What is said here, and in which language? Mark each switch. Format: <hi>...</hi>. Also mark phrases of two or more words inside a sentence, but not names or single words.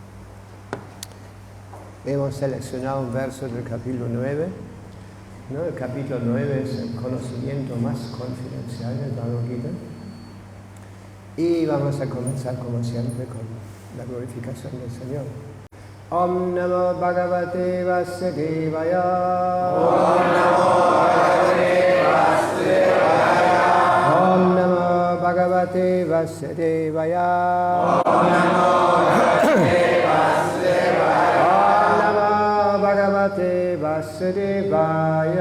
<es>Hemos seleccionado un verso del capítulo 9. ¿No? El capítulo 9 es el conocimiento más confidencial del Bhagavad Gita. Y vamos a comenzar como siempre con la glorificación del Señor.</es> <sa>Om Namo Bhagavate Vasudevaya. Om Namo Bhagavate Vasudevaya. Om Namo Bhagavate Vasudevaya. Om Namo Bhagavate Vasudevaya.</sa>